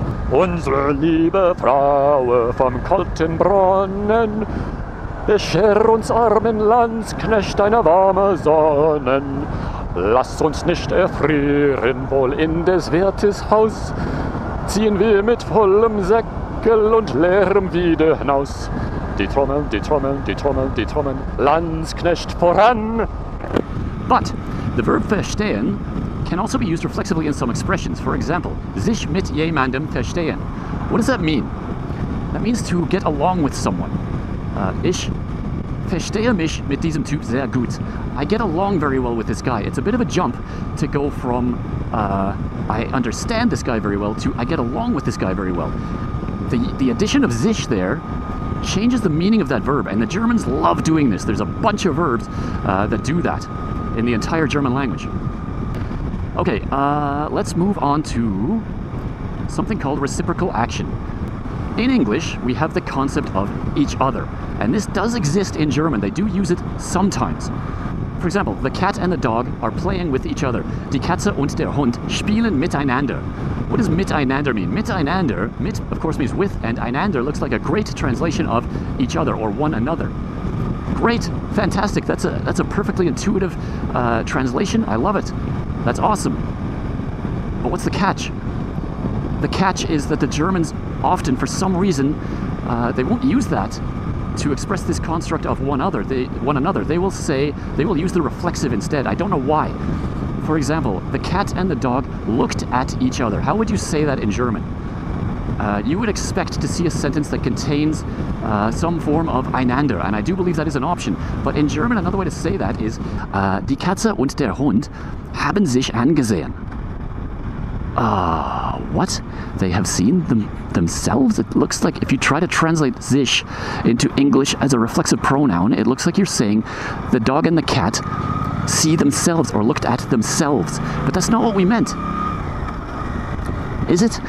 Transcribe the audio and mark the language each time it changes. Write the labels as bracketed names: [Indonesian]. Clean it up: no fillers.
[German] Unsere liebe Frau vom kalten Brunnen, bescher uns armen Landsknecht eine warme Sonnen. Lass uns nicht erfrieren, wohl in des Wirtes Haus, ziehen wir mit vollem Säckel und leerem wieder hinaus. Die Trommeln, die Trommeln, die Trommeln, die Trommeln, Landsknecht voran. [English] But the verb verstehen can also be used reflexively in some expressions. For example, [German] sich mit jemandem verstehen. [English] What does that mean? That means to get along with someone. [German] Ich verstehe mich mit diesem Typ sehr gut. [English] I get along very well with this guy. It's a bit of a jump to go from I understand this guy very well to I get along with this guy very well. The addition of sich there changes the meaning of that verb, and the Germans love doing this. There's a bunch of verbs that do that in the entire German language. Okay, let's move on to something called reciprocal action. In English, we have the concept of each other, and this does exist in German. They do use it sometimes. For example, the cat and the dog are playing with each other. [German] Die Katze und der Hund spielen miteinander. [English] What does miteinander mean? Miteinander, mit of course means with, and einander looks like a great translation of each other or one another. Great, fantastic, that's a perfectly intuitive translation. I love it. That's awesome. But what's the catch? The catch is that the Germans often, for some reason, they won't use that to express this construct of one another. They will use the reflexive instead. I don't know why. For example, the cat and the dog looked at each other. How would you say that in German? You would expect to see a sentence that contains some form of einander, and I do believe that is an option. But in German, another way to say that is [German] die Katze und der Hund haben sich angesehen. [English] What? They have seen themselves? It looks like if you try to translate sich into English as a reflexive pronoun, it looks like you're saying the dog and the cat see themselves or looked at themselves. But that's not what we meant. Is it?